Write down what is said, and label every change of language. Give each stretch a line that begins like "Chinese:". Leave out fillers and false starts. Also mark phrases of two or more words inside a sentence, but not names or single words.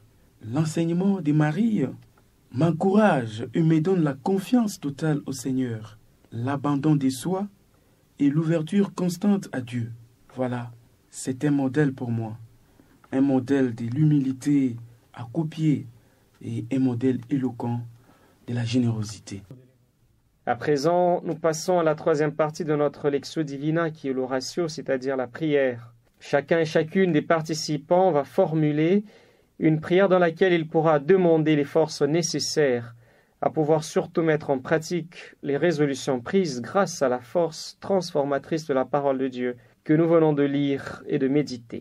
French: L'enseignement de Marie m'encourage et me donne la confiance totale au Seigneur, l'abandon de soi et l'ouverture constante à Dieu. Voilà, c'est un modèle pour moi, un modèle de l'humilité à copier et un modèle éloquent de la générosité. À présent, nous passons à la troisième partie de notre
Latin: Lectio Divina
French: qui est l'oratio, c'est-à-dire la prière. Chacun et chacune des participants va formuler une prière dans laquelle il pourra demander les forces nécessaires à pouvoir surtout mettre en pratique les résolutions prises grâce à la force transformatrice de la parole de Dieu que nous venons de lire et de méditer.